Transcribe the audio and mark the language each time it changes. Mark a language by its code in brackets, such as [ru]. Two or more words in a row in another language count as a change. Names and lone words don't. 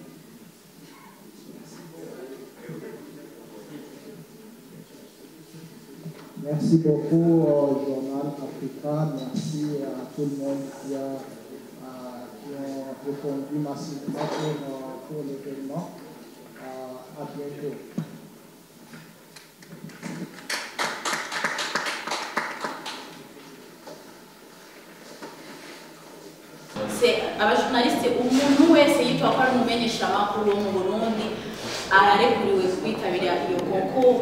[fr] Merci beaucoup au Journal Africa. Merci à tout le monde qui a répondu massivement pour l'événement. À bientôt. [rn] Abajournaliste umuntu wese yitwa ko ari umumenyeshamakuru wo mu Burundi arekuriwe kwitabira iyo konko